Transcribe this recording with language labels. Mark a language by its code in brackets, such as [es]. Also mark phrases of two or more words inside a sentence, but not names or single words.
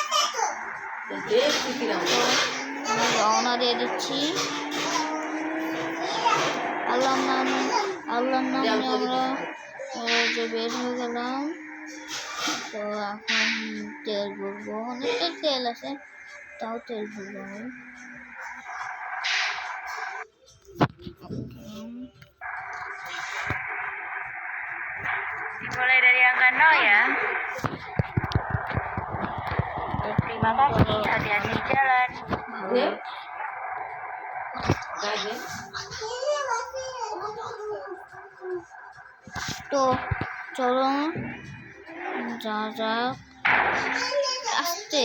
[bn] তো আমি রওনা দিয়ে দিচ্ছি। আল্লাহর নামে আমরা যে বের হয়ে গেলাম। তো এখন তেল ভরবো, অনেকটা তেল আছে, তাও তেল ভরবো আমি। [id] Dimulai dari angka 0 ya. Terima kasih, hati-hati di jalan. [bn] তো চলো যা যাক আসতে।